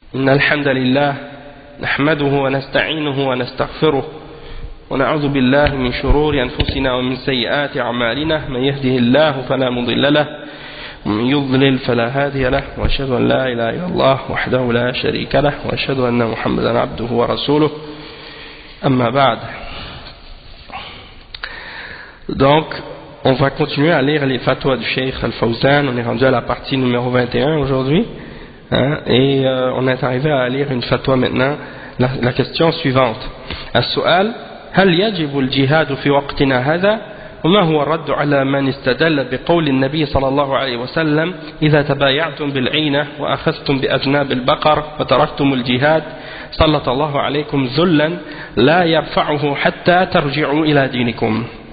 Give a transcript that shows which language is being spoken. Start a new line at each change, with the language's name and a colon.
Arabic: إن الحمد لله نحمده ونستعينه ونستغفره ونعوذ بالله من شرور أنفسنا ومن سيئات أعمالنا من يهده الله فلا مضل له ومن يضلل فلا هادي له وأشهد أن لا إله إلا الله وحده لا شريك له وأشهد أن محمدا عبده ورسوله أما بعد.
French: Donc on va continuer à lire les fatwas du Cheikh Al-Fawzan. On est rendu à la partie numéro 21 aujourd'hui, et on est arrivé à lire une fatwa maintenant. La question suivante:
Arabic: السؤال هل يجب الجهاد في وقتنا هذا؟ وما هو الرد على من استدل بقول النبي صلى الله عليه وسلم إذا تبايعتم بالعينة وأخذتم بأذناب البقر وتركتم الجهاد سلط الله عليكم ذلا لا يرفعه حتى ترجعوا إلى دينكم.